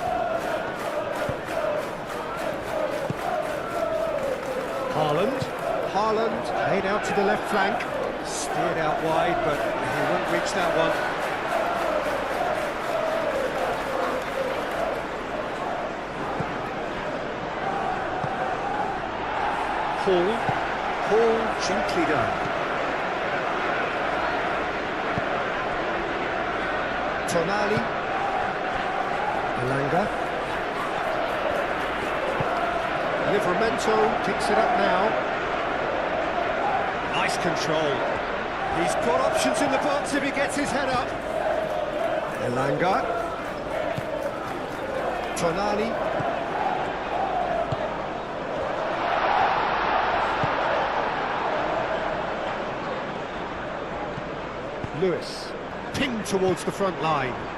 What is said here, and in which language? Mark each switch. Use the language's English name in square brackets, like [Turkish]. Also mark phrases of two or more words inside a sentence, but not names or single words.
[English] Haaland played out to the left flank. Steered out wide, but he won't reach that one. Paul gently done. Tonali. Elanga. Livramento picks it up now. Nice control. He's got options in the box if he gets his head up. Elanga. Tonali. Lewis, pinged towards the front line.